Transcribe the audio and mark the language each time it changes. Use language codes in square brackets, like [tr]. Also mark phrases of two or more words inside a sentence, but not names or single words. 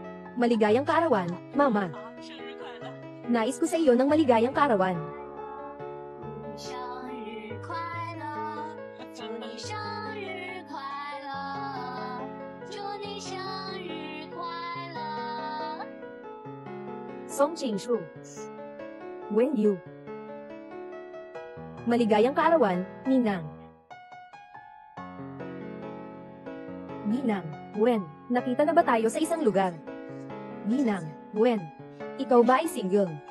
[tl] Maligayang kaarawan, Mama. Nais ko sa iyo ng maligayang kaarawan. [zh] 生日快乐，祝你生日快乐，祝你生日快乐。 [tl] Song Chingshu. Wen Yu. Maligayang kaarawan, Ninang. Ninang, Wen, nakita na ba tayo sa isang lugar? Ninang, Wen, ikaw ba ay single?